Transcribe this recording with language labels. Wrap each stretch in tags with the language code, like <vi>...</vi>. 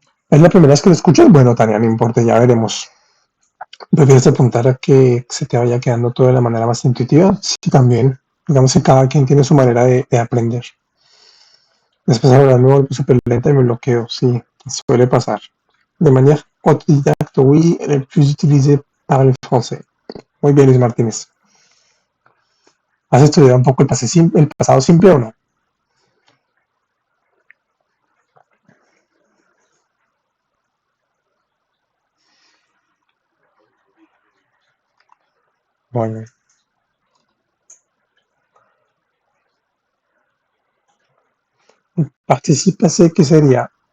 <es>¿Es la primera vez que lo escuchas? Bueno, Tania, no importa, ya veremos. ¿Prefieres apuntar a que se te vaya quedando todo de la manera más intuitiva? Sí, también. Digamos que cada quien tiene su manera de aprender. Después ahora me vuelvo súper lenta y me bloqueo, sí, suele pasar.</es> <fr>De manière autodidacte, oui, elle est plus utilisée par les français.</fr> <es>Muy bien, Luis Martínez. ¿Has estudiado un poco el pasado simple o no? Bueno, participe passé, ¿qué sería?</es>